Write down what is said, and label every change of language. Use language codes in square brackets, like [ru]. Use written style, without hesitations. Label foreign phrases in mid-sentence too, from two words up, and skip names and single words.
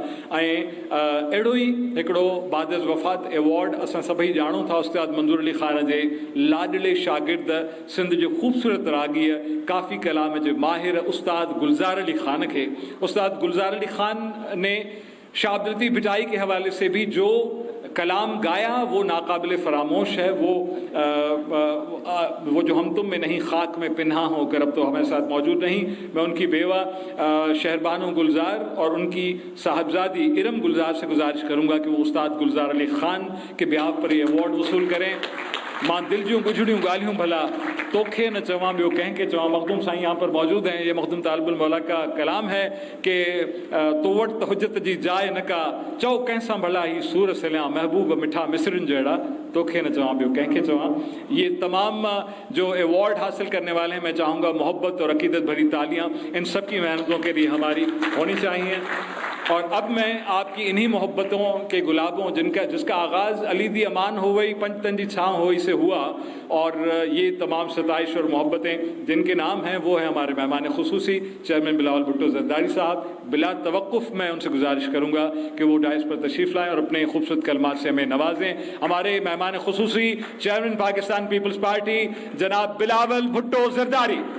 [sd] ऐं अहिड़ो ई हिकिड़ो बाद वफ़ात अवार्ड असां सभई ॼाणूं था उस्ताद मंज़ूर अली ख़ान जे लाडले शागिर्द, सिंध जो ख़ूबसूरत रागीअ, काफ़ी कलाम जे माहिर उस्ताद गुलज़ार अली ख़ान खे। [ur] استاد گلزار علی خان نے شاہ عبداللطیف بھٹائی کے حوالے سے بھی جو کلام گایا وہ ناقابل فراموش ہے. وہ جو ہم تم میں نہیں خاک میں پنہاں ہو کر اب تو ہمارے ساتھ موجود نہیں. میں ان کی بیوہ شہربانو گلزار اور ان کی صاحبزادی ارم گلزار سے گزارش کروں گا کہ وہ استاد گلزار علی خان کے بیاہ پر یہ ایوارڈ وصول کریں. [sd] मां दिल जूं गुजड़ियूं ॻाल्हियूं भला तोखे न चवां ॿियो कंहिंखे चवां। [ur] مخدوم سائیں یہاں پر موجود ہیں۔ یہ مخدوم طالب المولیٰ کا کلام ہے کہ [sd] तो वटि त हुजत जी जाइ न का, चओ कंहिंसां भला ही सूर सिलिया, महबूब मिठा मिसरिन जहिड़ा, तोखे न चवां ॿियो कंहिंखे चवां। [ur] یہ تمام جو ایوارڈ حاصل کرنے والے ہیں، میں چاہوں گا محبت اور عقیدت بھری تالیاں ان سب کی محنتوں کے لیے ہماری ہونی چاہئیں. اور اب میں آپ کی انہی محبتوں کے گلابوں جس کا آغاز علی دی امان ہو گئی پنجتن جی چھاؤں ہوئی سے ہوا، اور یہ تمام ستائش اور محبتیں جن کے نام ہیں وہ ہے ہمارے مہمان خصوصی چیئرمین بلاول بھٹو زرداری صاحب. بلا توقف میں ان سے گزارش کروں گا کہ وہ ڈائس پر تشریف لائیں اور اپنے خوبصورت کلمات سے ہمیں نوازیں. ہمارے مہمان خصوصی چیئرمین پاکستان پیپلز پارٹی جناب بلاول بھٹو زرداری.